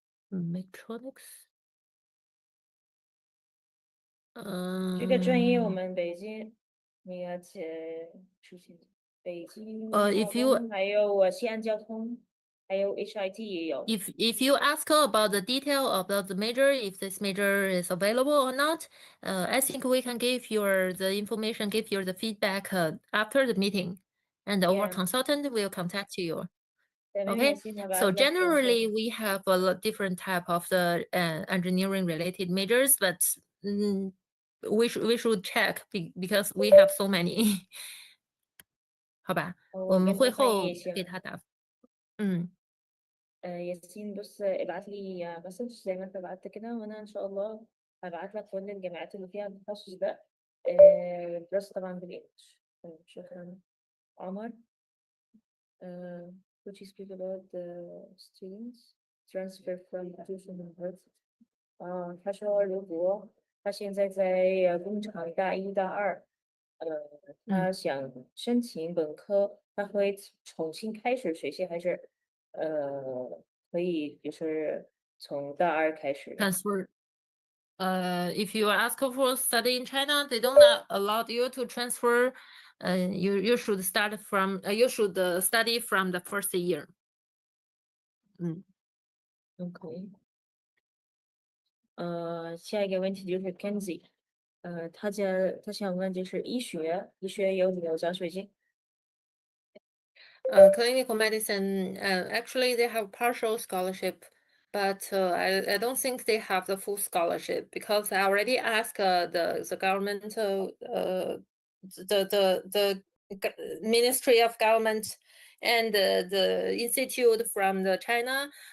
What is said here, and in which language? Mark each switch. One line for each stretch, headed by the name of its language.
English: mechatronics。
Chinese: 这个专业我们北京那个出现，北京
English: if you
Chinese: 还有西安交通，还有 HIT 也有。
English: If you ask about the detail about the major, if this major is available or not, I think we can give you the information, give you the feedback after the meeting, and our Yeah. consultant will contact you. Yeah, maybe Okay, I see about so that generally also. we have a lot different type of the engineering related majors, but we should check because we have so many.
Chinese: 好吧，我们会后给他答。
Arabic: ياسين بص ابعت لي مسج زي ما انت بعت كده وانا ان شاء الله هبعت لك كل الجامعات اللي فيها التخصص ده دراسة طبعا بالانجلش. شكرا عمر.
English: Could you speak about the students transfer from tuition and birth?
Chinese: 他说如果他现在在工厂大一大二，他想申请本科，他会重新开始学习，还是可以就是从大二开始
English: ？Transfer. If you are asking for study in China, they don't allow you to transfer. You should start from you should study from the first year. OK。
Chinese: 下一个问题就是 Kenzie，他想问就是医学有没有奖学金？
English: Clinical medicine, actually they have partial scholarship, but I don't think they have the full scholarship because I already asked the government, the Ministry of Government and the institute from the China.